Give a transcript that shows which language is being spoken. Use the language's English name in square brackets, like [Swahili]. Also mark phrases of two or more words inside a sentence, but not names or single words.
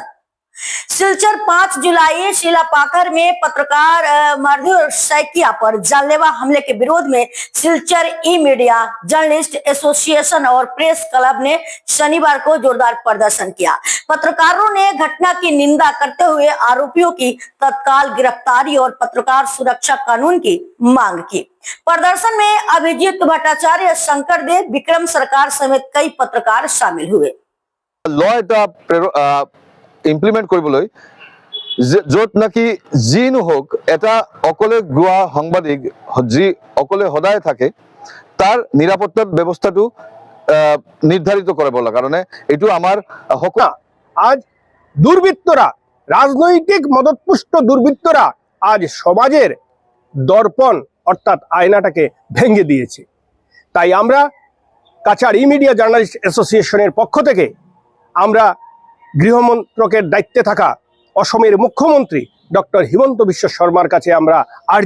[Hindi] सिलचर 5 जुलाई शिलापाथर में पत्रकार मधुर सैकिया पर जानलेवा हमले के विरोध में सिलचर ई मीडिया जर्नलिस्ट एसोसिएशन और प्रेस क्लब ने शनिवार को जोरदार प्रदर्शन किया। पत्रकारों ने घटना की निंदा करते हुए आरोपियों की तत्काल गिरफ्तारी और पत्रकार सुरक्षा कानून की मांग की। प्रदर्शन में अभिजीत भट्टाचार्य, शंकर देव, विक्रम सरकार समेत कई पत्रकार शामिल हुए। [Assamese] ইমপ্লিমেণ্ট কৰিবলৈ য'ত নাকি যি নহওক এটা অকলে গোৱা সাংবাদিক যি অকলে সদায় থাকে তাৰ নিৰাপত্তাৰ ব্যৱস্থাটো নিৰ্ধাৰিত কৰিব লাগে কাৰণে এইটো আমাৰ [Bangla] আজ দুর্বৃত্তরা রাজনৈতিক মদতপুষ্ট দুর্বৃত্তরা আজ সমাজের দর্পণ অর্থাৎ আয়নাটাকে ভেঙে দিয়েছে। তাই আমরা কাছাড় ই মিডিয়া জার্নালিস্ট অ্যাসোসিয়েশনের পক্ষ থেকে আমরা গৃহমন্ত্রকের দায়িত্বে থাকা অসমের মুখ্যমন্ত্রী ডক্টর হিমন্ত বিশ্ব শর্মার কাছে আমরা আর